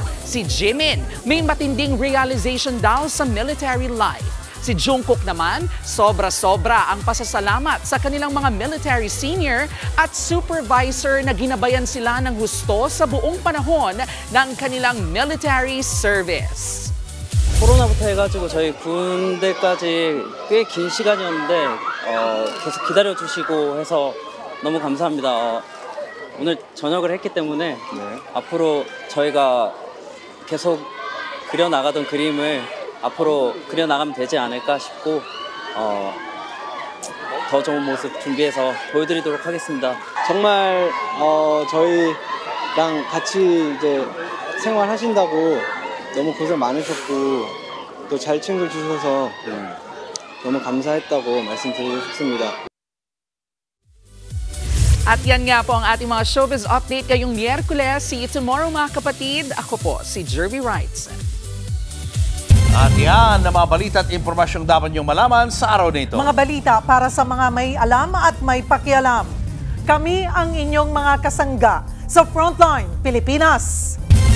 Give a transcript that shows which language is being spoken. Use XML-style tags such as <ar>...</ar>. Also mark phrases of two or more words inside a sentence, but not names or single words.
<tl>Si Jimin, may matinding realization daw sa</tl> <en>military life.</en> <tl>Si Jungkook naman, sobra-sobra ang pasasalamat sa kanilang mga</tl> <en>military senior</en> <tl>at supervisor na ginabayan sila ng husto sa buong panahon ng kanilang</tl> <en>military service.</en> <ko>코로나부터 해가지고 저희 군대까지 꽤 긴 시간이었는데 계속 기다려주시고 해서 너무 감사합니다. 오늘 전역을 했기 때문에 앞으로 저희가 계속 그려나가던 그림을 앞으로 그려나가면 되지 않을까 싶고 더 좋은 모습 준비해서 보여드리도록 하겠습니다. 정말 저희랑 같이 이제 생활하신다고 너무 고생 많으셨고 또 잘 챙겨주셔서 너무 감사했다고 말씀드리고 싶습니다.</ko> <tl>At yan nga po ang ating mga</tl> <en>showbiz update</en> <tl>ngayong Miyerkules.</tl> <en>See you tomorrow</en> <tl>mga kapatid. Ako po si Jervy Wrights. At yan na mga balita at impormasyong dapat niyong malaman sa araw na ito. Mga balita para sa mga may alam at may pakialam. Kami ang inyong mga kasangga sa Frontline Pilipinas.</tl>